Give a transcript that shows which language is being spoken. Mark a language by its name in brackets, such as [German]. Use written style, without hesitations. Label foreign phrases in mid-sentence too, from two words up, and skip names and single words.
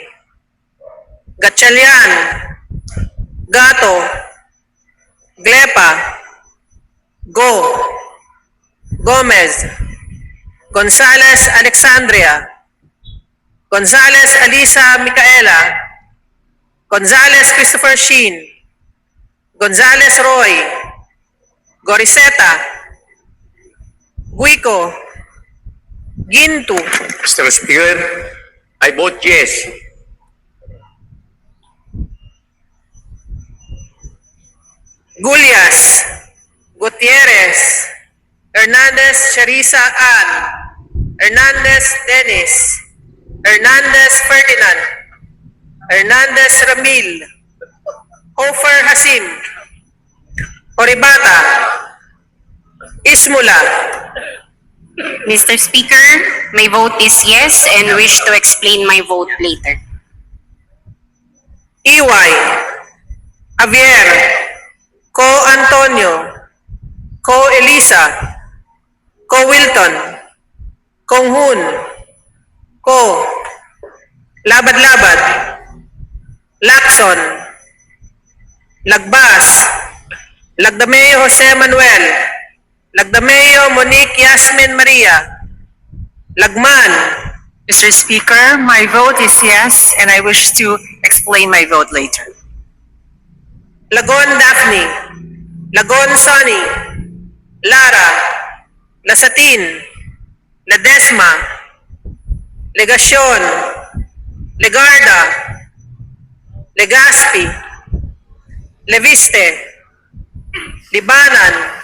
[English] Gatchalian, Gato, Glepa, Go, Gomez, Gonzales Alexandria, Gonzales Alisa Micaela, Gonzales Christopher Sheen, Gonzales Roy, Goriseta, Guico, Gintu, Mr. Speaker, I vote yes. Gulyas, Gutierrez, Hernandez Charissa Ann, Hernandez Dennis, Hernandez Ferdinand, Hernandez Ramil, Hofer Hasim, Oribata, Ismula, Mr. Speaker, my vote is yes and wish to explain my vote later. Iway, Javier, Co Antonio, Co Elisa, Co Wilton, Kong Hun, Co, Labad-Labad, Lacson, Lagbas, Lagdameo Jose Manuel, Lagdameo Monique Yasmin Maria, Lagman, Mr. Speaker, my vote is yes, and I wish to explain my vote later. Lagon Daphne, Lagon Sonny, Lara, Lasatin, Ledesma, Legacion, Legarda, Legaspi, Leviste, Libanan,